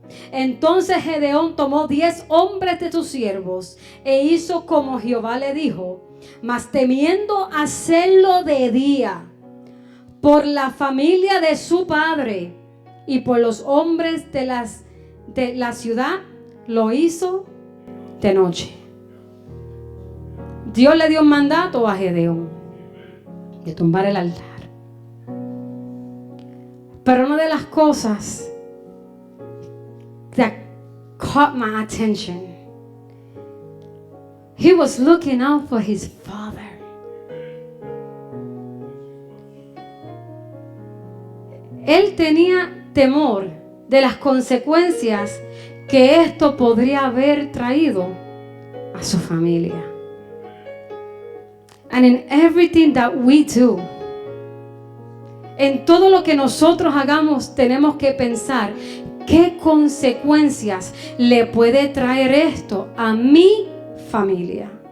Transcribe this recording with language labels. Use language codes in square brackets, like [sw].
[es] Entonces Gedeón tomó 10 hombres de sus siervos e hizo como Jehová le dijo, mas temiendo hacerlo de día, por la familia de su padre y por los hombres de la ciudad, lo hizo de noche. Dios le dio un mandato a Gedeón de tumbar el altar. Pero una de las cosas [en] that caught my attention, he was looking out for his father. [es] Él tenía temor de las consecuencias que esto podría haber traído a su familia. [en] And in everything that we do, [es] en todo lo que nosotros hagamos, tenemos que pensar qué consecuencias le puede traer esto a mi familia.